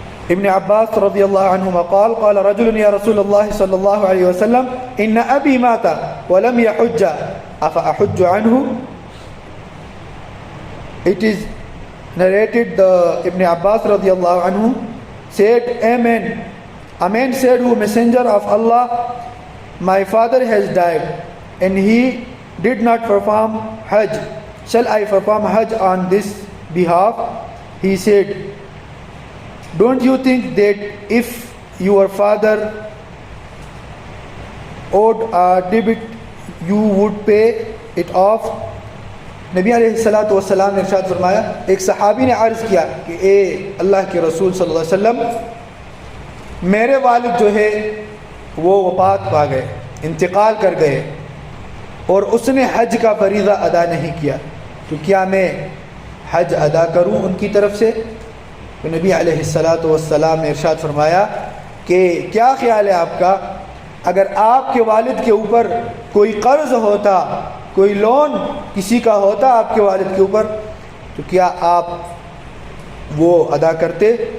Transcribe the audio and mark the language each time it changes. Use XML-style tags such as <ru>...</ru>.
<ar>ابن عباس رضی اللہ عنہما قال قال رجل یا رسول اللہ صلی اللہ علیہ وسلم ان ابی مات ولم يحج افاحج عنہ۔</ar> <en>It is narrated the Ibn Abbas رضی اللہ عنہ said, a man said, O messenger of Allah, my father has died and he did not perform Hajj. Shall I perform Hajj on this behalf? He said, don't you think that if your father owed a debt, you would pay it off?</en> <ur>نبی علیہ السلام نے ارشاد فرمایا، ایک صحابی نے عرض کیا کہ اے اللہ کے رسول صلی اللہ علیہ وسلم، میرے والد جو ہے وہ وفات پا گئے، انتقال کر گئے، اور اس نے حج کا فریضہ ادا نہیں کیا، تو کیا میں حج ادا کروں ان کی طرف سے؟ تو نبی علیہ السلام نے ارشاد فرمایا کہ کیا خیال ہے آپ کا، اگر آپ کے والد کے اوپر کوئی قرض ہوتا، کوئی لون کسی کا ہوتا آپ کے والد کے اوپر، تو کیا آپ وہ ادا کرتے؟</ur>